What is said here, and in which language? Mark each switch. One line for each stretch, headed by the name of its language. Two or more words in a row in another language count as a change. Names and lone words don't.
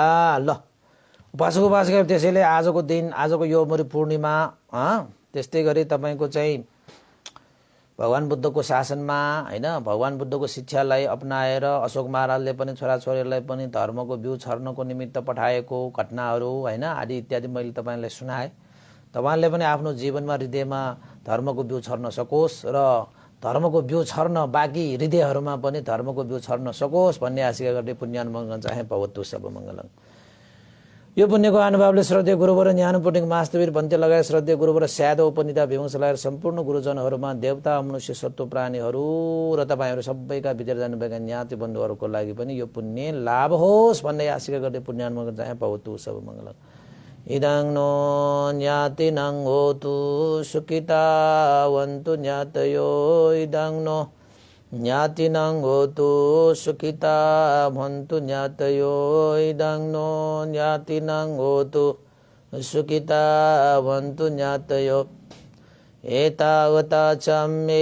Nepali: ल उपासक उपासिका त्यसैले आजको दिन, आजको यो मरि पूर्णिमा त्यस्तै गरी तपाईँको चाहिँ भगवान् बुद्धको शासनमा होइन भगवान् बुद्धको शिक्षालाई अपनाएर अशोक महाराजले पनि छोराछोरीलाई पनि धर्मको बिउ छर्नको निमित्त पठाएको घटनाहरू होइन आदि इत्यादि मैले तपाईँलाई सुनाएँ। तपाईँले पनि आफ्नो जीवनमा हृदयमा धर्मको बिउ छर्न सकोस् र धर्मको बिउ छर्न बाँकी हृदयहरूमा पनि धर्मको बिउ छर्न सकोस् भन्ने आशिका गर्दै पुण्यानुमोदन चाहे
Pali: भवतु सब मङ्गलम्।
Nepali: यो पुण्यको अनुभावले श्रद्धेय गुरुवर ज्ञानपुटिङ मास्तवीर भन्ते लगायत श्रद्धेय गुरुवर स्यादो उपनिता भीमस लगाएर सम्पूर्ण गुरुजनहरूमा देवता मनुष्य सत्व प्राणीहरू र तपाईँहरू सबैका भित्र जानुभएका ज्ञाति बन्धुहरूको लागि पनि यो पुण्य लाभ होस् भन्ने आशिका गर्दै पुण्यानुमोदन चाहे
Pali: भवतु सब मङ्गलम्। इदं नो ज्ञातिनं होतु सुखितावन्तु ज्ञातयो इदं नो ज्ञातिनं होतु सुखिता भवन्तु ज्ञातयो इदं नो ज्ञातिनं होतु सुखिता भवन्तु ज्ञातयो एतावता च मे